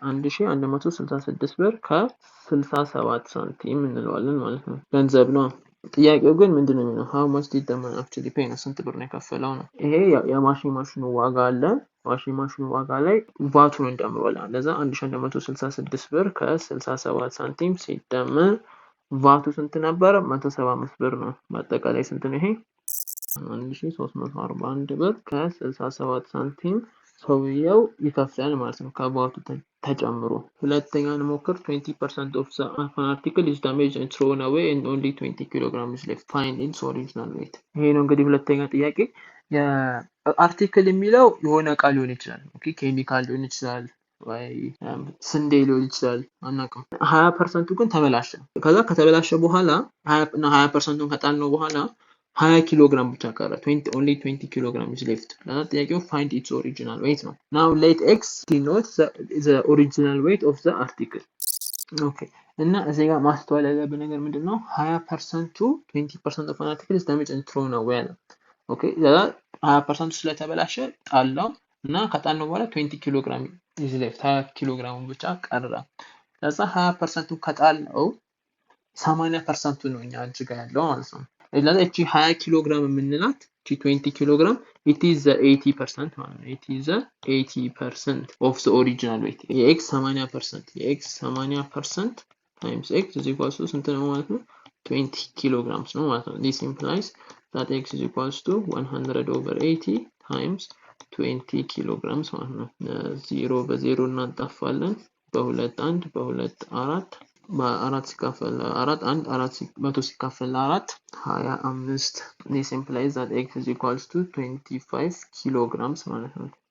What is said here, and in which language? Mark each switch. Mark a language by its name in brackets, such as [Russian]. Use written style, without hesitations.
[Amharic] 1166 ብር ከ67 ሳንቲም እንለዋለን ማለት ነው። ገንዘብ ነው። ጥያቄው ግን ምንድነው የሚለው? [English] how much did the man actually pay [Amharic] ነው። ስንት ብር ነው የከፈለው ነው። ይሄ የማሽን ማሽኑ ዋጋ አለ። ዋሽንግ ማሽኑ ዋጋ ላይ ቫቱን እንደምረዋለን። ለዛ 1166 ብር ከ67 ሳንቲም ሲደመር ቫቱ ስንት ነበር? 175 ብር ነው። በአጠቃላይ ስንት ነው ይሄ? 1341 ብር ከ67 ሳንቲም ሰውየው ይከፍላል ማለት ነው ከቫቱ ተጨምሮ። ሁለተኛ እንሞክር። [English] 20% of the article is damaged and thrown away and only 20 kg is left. Find its original weight. [Amharic] ይሄ ነው እንግዲህ ሁለተኛ ጥያቄ። የአርቲክል የሚለው የሆነ እቃ ሊሆን ይችላል። ኦኬ ኬሚካል ሊሆን ይችላል ወይ ስንዴ ሊሆን ይችላል፣ አናውቅም። 20% ግን ተበላሸ። ከዛ ከተበላሸ በኋላ 20% ከጣልነው በኋላ 20 ኪሎ ግራም ብቻ ቀረ። only 20 ኪሎ ግራም is left። ለዛ ጥያቄው [English] find its original weight [Amharic] ነው። [English] now let x denote the original weight of the article. [Amharic] ኦኬ እና እዚህ ጋር ማስተዋል ያለብን ነገር ምንድነው? 20% 20% of an article is damaged and thrown away ነው። ኦኬ ለዛ 20% ስለተበላሸ ጣላው እና ከጣልነው በኋላ 20 ኪሎ ግራም is left 20 ኪሎ ግራም ብቻ ቀረ። ለዛ 20% ከጣልነው 80% ነው እኛ እጅ ጋር ያለው ማለት ነው። ለዛ እቺ 20 ኪሎ ግራም የምንላት እቺ 20 ኪሎ ግራም [English] it is the 80% ማለት ነው። it is the 80% of the original weight. [Amharic] የx 80% የx 80% [English] times x is equals to [Amharic] ስንት ነው ማለት ነው? 20 ኪሎ ግራምስ ነው ማለት ነው። [English] this implies that x is equals to 100 over 80 times [Amharic] 20 ኪሎ ግራምስ ማለት ነው። 0 በ0 እናጣፋለን። በ2 1 በ2 4 በ4 ሲካፈል 4 1 4 100 ሲካፈል 4 25 [English] this implies that x is equals to [Amharic] 25 ኪሎግራምስ ማለት ነው።